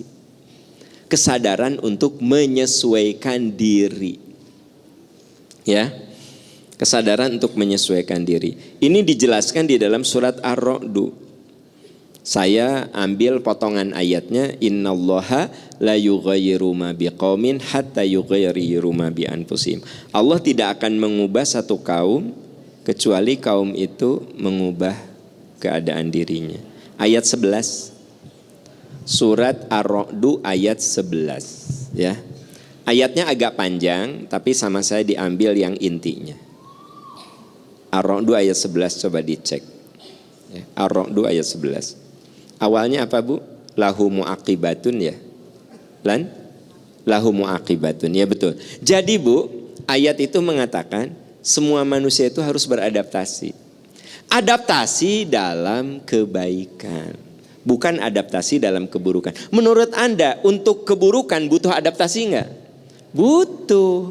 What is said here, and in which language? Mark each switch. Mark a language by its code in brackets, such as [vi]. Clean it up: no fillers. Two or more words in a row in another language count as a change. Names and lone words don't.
[id] Kesadaran untuk menyesuaikan diri. Ya, kesadaran untuk menyesuaikan diri. Ini dijelaskan di dalam surat Ar-Ra'd. Saya ambil potongan ayatnya, [ar] إن الله لا يغير ما بقوم حتى يغيروا ما بأنفسهم. [id] Allah tidak akan mengubah satu kaum kecuali kaum itu mengubah keadaan dirinya. Ayat 11. Surat Ar-Ra'd ayat 11 ya. Ayatnya agak panjang, tapi sama saya diambil yang intinya. Ar-Ra'd ayat 11, coba dicek. Ar-Ra'd ayat 11. Awalnya apa Bu? [ar] له معقبات ya. له معقبات, [id] ya betul. Jadi Bu, ayat itu mengatakan semua manusia itu harus beradaptasi. Adaptasi dalam kebaikan, bukan adaptasi dalam keburukan. Menurut Anda untuk keburukan butuh adaptasi enggak? Butuh.